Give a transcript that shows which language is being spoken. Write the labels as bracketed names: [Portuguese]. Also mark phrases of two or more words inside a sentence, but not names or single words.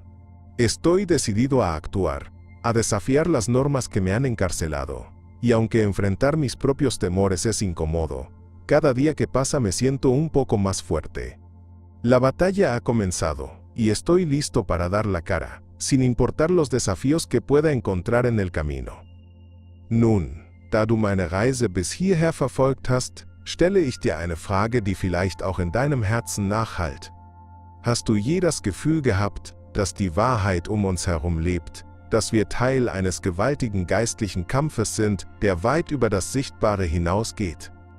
[Spanish] Estoy decidido a actuar, a desafiar las normas que me han encarcelado, y aunque enfrentar mis propios temores es incómodo, cada día que pasa me siento un poco más fuerte. La batalla ha comenzado, y estoy listo para dar la cara, sin importar los desafíos que pueda encontrar en el camino. [German] Nun, da du meine Reise bis hierher verfolgt hast, stelle ich dir eine Frage, die vielleicht auch in deinem Herzen nachhallt. Hast du je das Gefühl gehabt, dass die Wahrheit um uns herum lebt, dass wir Teil eines gewaltigen geistlichen Kampfes sind, der weit über das Sichtbare hinausgeht?